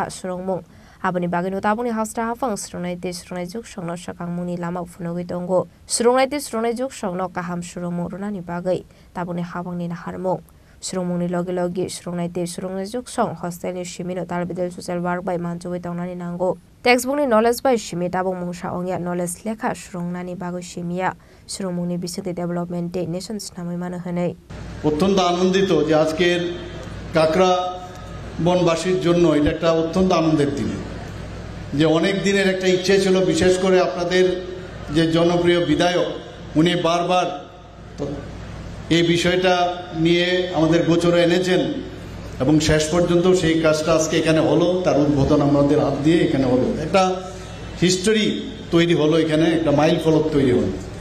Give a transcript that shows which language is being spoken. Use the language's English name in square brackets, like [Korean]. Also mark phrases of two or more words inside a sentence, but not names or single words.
[Kok Borok] सुरंमुं आबनि बागैनो ताबुनि हास्टा हाफां सुरंनायते सुरंनाय जुग संनो सखांमुनि लामा फुनोगै दंगो सुरंनायते सुरंनाय जुग संनो काहाम सुरंमु रुनानि बागै ताबुनि हाबांनि नाहारमुं सुरंमुनि लगे लगे सुरंनायते सुरंनाय जुग सं हस्टेलनि सिमिनो दालबिदाल [English] social work [Kok Borok] बाय मानजुबै तंनानि नांगौ टेक्सटबुकनि नलेज बाय सिमि ताबुं मुंसा अंगिया नलेज लेखा सुरंनानि बागै सिमिया सुरंमुनि बिसिंति डेभलपमेन्ट डे नेशनस नामै मानो हनै [Bangla] অত্যন্ত আনন্দিত যে আজকের কাকরা বনবাসীর জন্য এটা একটা অত্যন্ত আনন্দের দিন যে অনেক দিনের একটা ইচ্ছে ছিল বিশেষ করে আপনাদের যে জনপ্রিয় বিধায়ক উনি বারবার এই বিষয়টা নিয়ে আমাদের গোচরে এনেছেন এবং শেষ পর্যন্ত সেই কাজটা আজকে এখানে হলো তার উদ্বোধন আমাদের হাত দিয়ে এখানে হলো একটা হিস্টোরি তৈরি হলো এখানে একটা মাইল ফলক তৈরি হলো